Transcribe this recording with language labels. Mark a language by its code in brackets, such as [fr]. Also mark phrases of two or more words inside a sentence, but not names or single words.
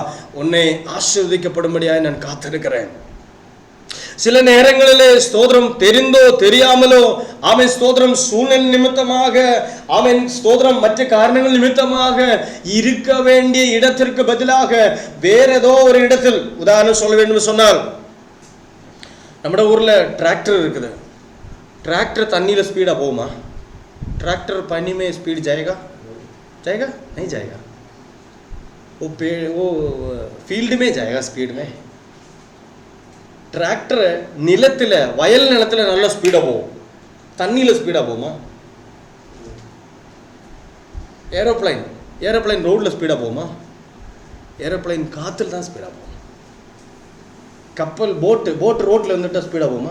[ta] உன்னை ஆசீர்வதிக்கப்படும்படியாக நான் காத்திருக்கிறேன். சில நேரங்களிலே ஸ்தோத்திரம் தெரிந்தோ தெரியாமலோ ஆமென் ஸ்தோத்திரம் சூழ்நிலை நிமித்தமாக ஆமென் ஸ்தோத்திரம் மற்ற காரணங்கள் நிமித்தமாக இருக்க வேண்டிய இடத்திற்கு பதிலாக வேற ஏதோ ஒரு இடத்தில், உதாரணம் சொல்ல வேண்டும் சொன்னால், நம்ம ஊர்ல டிராக்டர் இருக்குது. டிராக்டர் தண்ணியில ஸ்பீடா போகுமா? [hi] ट्रैक्टर पानी में स्पीड जाएगा? नहीं जाएगा. वो फील्ड में जाएगा स्पीड में. [ta] ट्रैक्टर நிலத்துல வயல் நிலத்துல நல்ல ஸ்பீடா போகும். தண்ணியில ஸ்பீடா போகுமா? ஏரோப்ளைன் ரோட்ல ஸ்பீடா போகுமா? ஏரோப்ளைன் காத்துல தான் ஸ்பீடா போகும். கப்பல் போட் ரோட்ல வந்துட்டா ஸ்பீடா போகுமா?